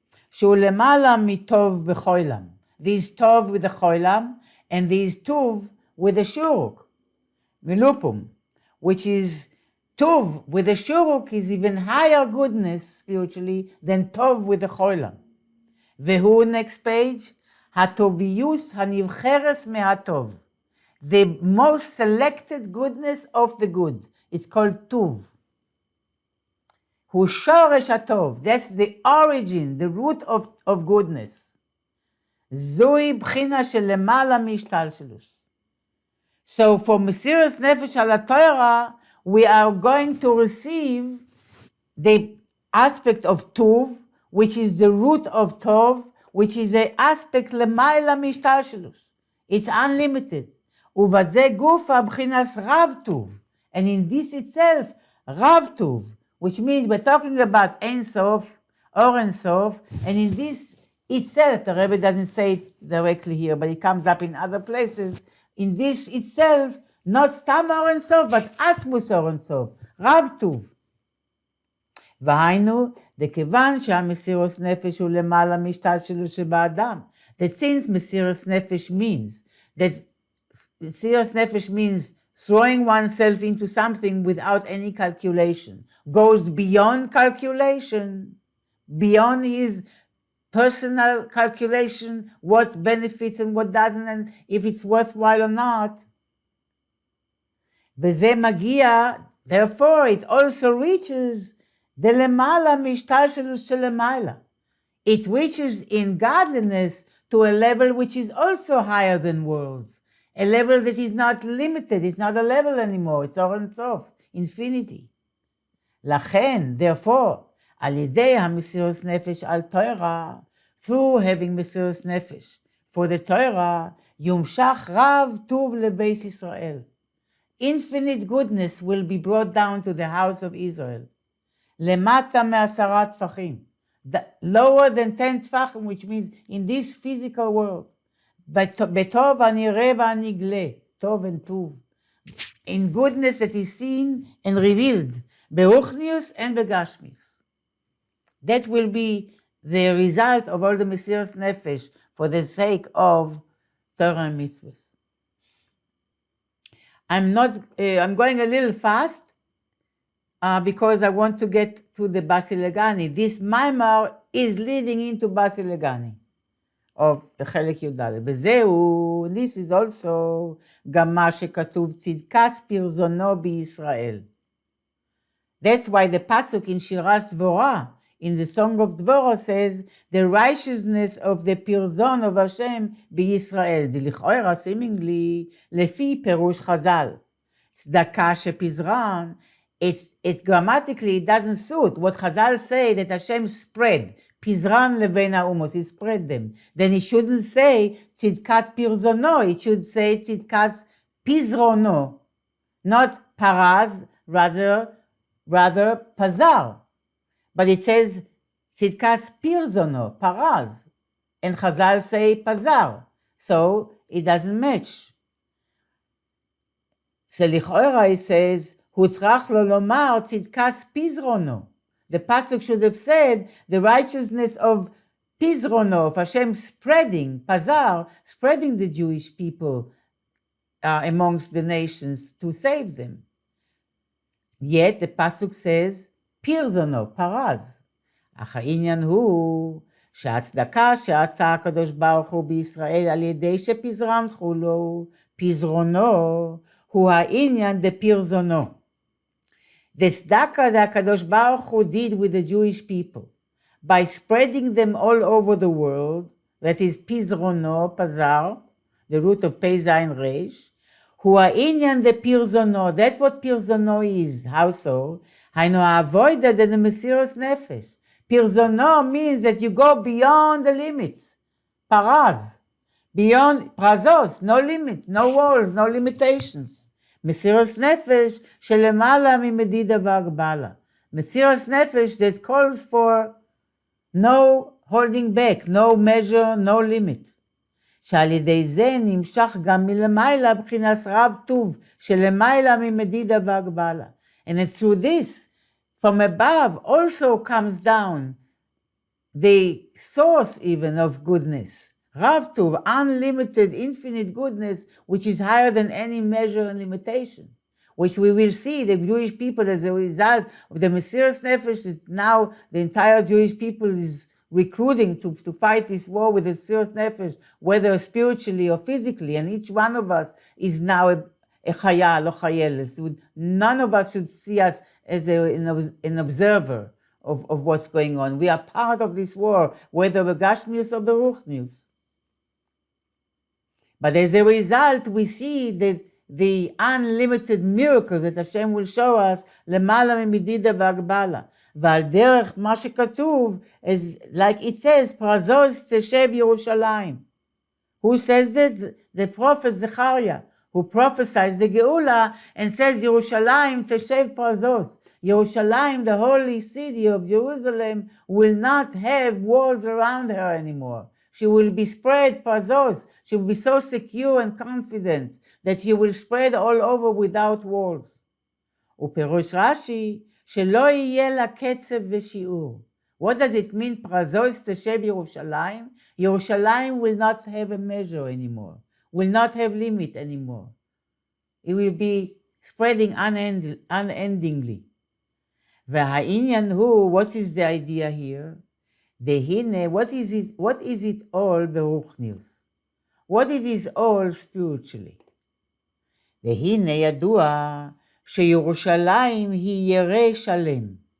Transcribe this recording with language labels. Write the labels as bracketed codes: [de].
[he] שהוא למעלה מטוב בחוילם. [en] There's טוב with the choilam, and there's טוב with the shuruk, milupum, which is טוב with the shuruk is even higher goodness spiritually than טוב with the choilam. [he] והוא, [en] next page, [he] הטוביוס הנבחרס מהטוב. [en] The most selected goodness of the good. It's called טוב. [he] הוא שורש הטוב, [en] that's the origin, the root of goodness. [he] זוהי בחינה של למעלה מהשתלשלות. [en] So for Mesiras Nefesh [he] על התורה, [en] we are going to receive the aspect of טוב, which is the root of טוב, which is the aspect למעלה מהשתלשלות. It's unlimited. [he] ובזה גופה בחינס רב טוב. [en] And in this itself, רב טוב. Which means we're talking about Ein Sof, or Ein Sof, and in this itself, the Rebbe doesn't say it directly here, but it comes up in other places, in this itself, not [he] סתם אור אינסוף, [en] but [he] עצמוס אור אינסוף, רב טוב. והיינו, דכיוון שהמסירות נפש הוא למעלה מהשתלשלות שבאדם. [en] That since מסירות נפש means, that מסירות נפש means throwing oneself into something without any calculation, goes beyond calculation, beyond his personal calculation, what benefits and what doesn't, and if it's worthwhile or not. [he] וזה מגיע, [en] therefore it also reaches the [he] למעלה מהשתלשלות שלמעלה. [en] It reaches in godliness to a level which is also higher than worlds, a level that is not limited, it's not a level anymore, it's אור אינסוף, infinity. לכן, therefore, [he] על ידי המסירות נפש על תורה, [en] through having מסירות נפש, for the Torah, [he] יומשך רב טוב לבית ישראל. [en] Infinite goodness will be brought down to the house of Israel. [he] למטה מ10 טפחים. [en] Lower than 10 טפחים, which means in this physical world. [he] בטוב הנראה והנגלה, טוב and טוב. [en] In goodness that is seen and revealed, ברוחניוס and בגשמיוס. That will be the result of all the mesiras nefesh for the sake of Torah and mitzvahs. I'm going a little fast because I want to get to the Basi Legani. This maimar is leading into Basi Legani of חלק י"ד. [he] וזהו, [en] this is also [he] גם מה שכתוב צדקת פרזונו בישראל. [en] That's why the pasuk in Shiras Dvorah, in the Song of Dvorah, says, the righteousness of the Pirzon of Hashem בישראל. [he] דלכאורה, seemingly, לפי פירוש חז"ל. צדקה שפזרן, [en] it grammatically it doesn't suit. What Chazal say that Hashem spread, [he] פזרן לבין האומות, [en] he spread them. Then it shouldn't say [he] צדקת פרזונו, [en] it should say [he] צדקת פזרונו. [en] Not paraz, rather pazar. But it says tzidkas pirzono, paraz. And Chazal say pazar. So it doesn't match. [he] So לכאורה it says, הוצרך לו לומר tzidkas pizrono. [en] The pasuk should have said the righteousness of pizrono, of Hashem spreading, pazar, spreading the Jewish people amongst the nations to save them. Yet the pasuk says, פרזונו, פרז. [he] אך העניין הוא שהצדקה שעשה הקדוש ברוך הוא בישראל על ידי שפזרם חולו, פזרונו, הוא העניין דפרזונו. [en] The tzedakah that Kadosh Baruch Hu did with the Jewish people by spreading them all over the world, that is pizrono, pazar, the root of pei zayin resh, [he] hu ha'inyan de pirzono. [en] That's what pirzono is. How so? היינו avoided the mesiras nefesh. Pirzono means that you go beyond the limits. Paraz. Beyond, prazos, no limit, no walls, no limitations. [he] מסירת נפש שלמעלה ממדידה והגבלה. [en] מסירת נפש that calls for no holding back, no measure, no limit. [he] שעל ידי זה נמשך גם מלמעלה בחינת רב טוב שלמעלה ממדידה והגבלה. [en] And it's through this, from above, also comes down the source even of goodness. Rav Tuv, unlimited, infinite goodness, which is higher than any measure and limitation, which we will see the Jewish people as a result of the Mesiras Nefesh, that now the entire Jewish people is recruiting to fight this war with the Mesiras Nefesh, whether spiritually or physically, and each one of us is now a chayal or chayeles. None of us should see us as an observer of what's going on. We are part of this war, whether begashmius or beruchnius. But as a result, we see that the unlimited miracle that Hashem will show us, [he] למעלה ממדידה והגבלה. ועל דרך מה שכתוב, [en] like it says, [he] פרזוז תשב ירושלים. [en] Who says that? The prophet Zechariah, who prophesies the Geula and says, [he] ירושלים תשב פרזוז. [en] Yerushalayim, the holy city of Jerusalem, will not have walls around her anymore. She will be spread prazos. She will be so secure and confident that she will spread all over without walls. [he] ופירוש רש"י, שלא יהיה לה קצב ושיעור. [en] What does it mean? [he] פרזוס תשב ירושלים? [en] Yerushalayim will not have a measure anymore, will not have limit anymore. It will be spreading unendingly. [he] והעניין הוא, [en] what is the idea here? והנה, what is it all ברוחניוס? What it is all spiritually? [he] והנה ידוע שירושלים היא ירא שלם.